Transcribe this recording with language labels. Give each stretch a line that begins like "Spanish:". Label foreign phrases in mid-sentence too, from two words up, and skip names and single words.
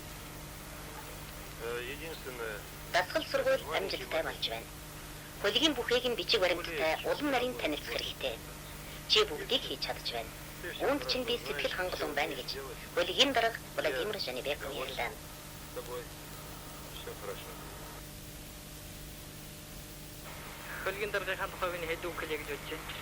Russian: Единственное...
Mongolian: Дасгал сургууль амжилттай болж байна. Хөлгийн бүхээг нь бичиг баримттай улам нарийн танилцах хэрэгтэй. Чи бүгдийг хийж чадж байна. Үүнд чинь би сэтгэл хангалуун байна гэж хөлгийн дарга Владимир Жанибеков ярьлаа.
Russian: С тобой все хорошо.
Mongolian: Хөлгийн даргын тухай миний хэд үг хэлье гэж бодож байна.